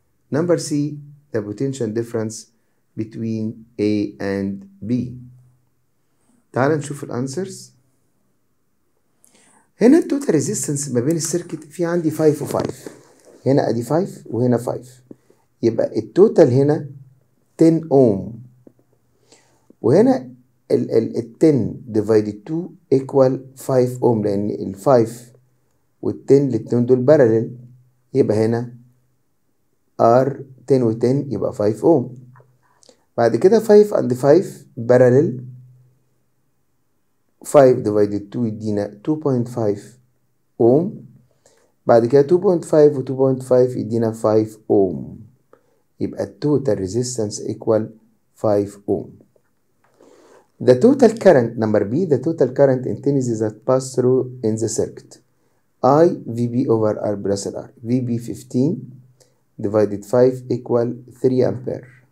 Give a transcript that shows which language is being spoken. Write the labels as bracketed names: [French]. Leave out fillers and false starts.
[English] number C the potential difference between A and B. [Arabic] تعال نشوف الانسرز. هنا التوتال ريزيستنس ما بين السيركت في عندي 5 و5، هنا ادي 5 وهنا 5، يبقى التوتال هنا 10 اوم، وهنا ال 10 divided 2 equal 5 اوم، لان ال 5 وال 10 الاتنين دول بارلل، يبقى هنا R 10 و 10 يبقى 5 اوم. بعد كده 5 and 5 بارلل، 5 divided 2 يدينا 2.5 اوم. بعد كده 2.5 و 2.5 يدينا 5 اوم، يبقى التوتال ريزيستنس equal 5 اوم. [English] The total current number B the total current intensity that pass through in the circuit. I VB over R plus R. VB 15 divided 5 equal 3 ampere.